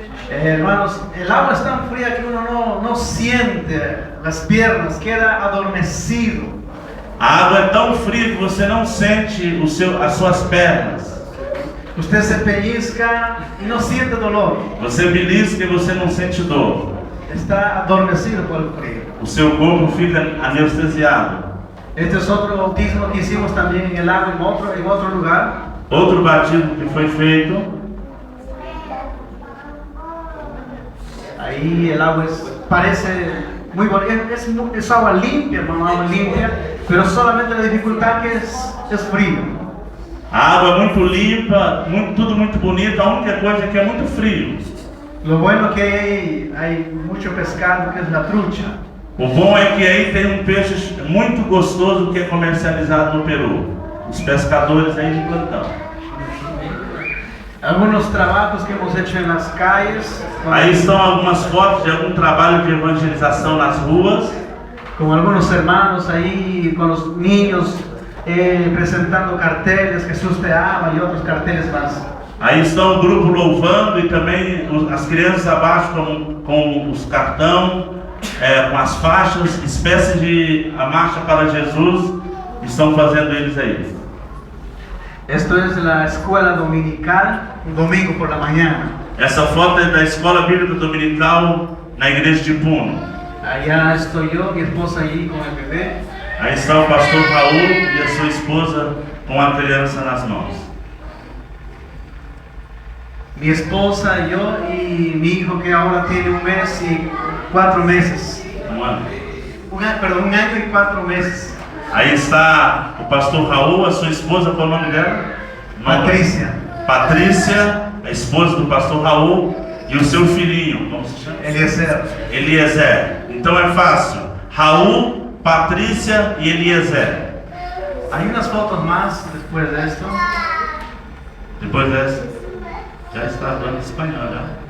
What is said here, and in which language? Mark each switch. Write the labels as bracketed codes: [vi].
[es] Hermanos, el agua es tan fría que uno no siente las piernas, queda adormecido. [pt] A água é tão fria que você não sente as suas pernas. [es] Usted se pellizca y no siente dolor. [pt] Você belisca e você não sente dor. [es] Está adormecido por el frío. [pt] O seu corpo fica anestesiado. [es] Este es otro bautismo que hicimos también en el lago en otro lugar. [pt] Outro batismo que foi feito. [es] Ahí el agua parece muy bonita, es agua limpia, hermano, agua limpia, pero solamente la dificultad que es frío. [pt] A água é muito limpa, tudo muito bonito, a única coisa é que é muito frio. [es] Lo bueno que hay mucho pescado, que es la trucha. [pt] O bom é que aí tem um peixe muito gostoso que é comercializado no Peru. Os pescadores aí de plantão. [es] Algunos trabajos que hemos hecho en las calles. [pt] Aí estão algumas fotos de algum trabalho de evangelização nas ruas. [es] Con algunos hermanos ahí, con los niños presentando carteles, Jesús te ama y otros carteles más. [pt] Aí estão o grupo louvando e também as crianças abaixo com os cartão, com as faixas, espécie de a marcha para Jesus, estão fazendo eles aí. [es] Esto es la escuela dominical, un domingo por la mañana. [pt] Essa foto é da escola bíblica dominical na igreja de Puno. [es] Allá estoy yo, mi esposa allí con el bebé. [pt] Aí está o pastor Raul e a sua esposa com a criança nas mãos. [es] Mi esposa, yo y mi hijo que ahora tiene 1 mes y 4 meses. [pt] Um ano. [es] 1 año y 4 meses. [pt] Aí está o pastor Raul, a sua esposa, qual é o nome dela? Patrícia. Patrícia, a esposa do pastor Raul, e o seu filhinho, como se chama? Eliezer. Eliezer. Então é fácil. Raul, Patrícia e Eliezer. [es] Hay unas fotos más después de esto. [pt] Depois dessa, já está falando espanhol, né?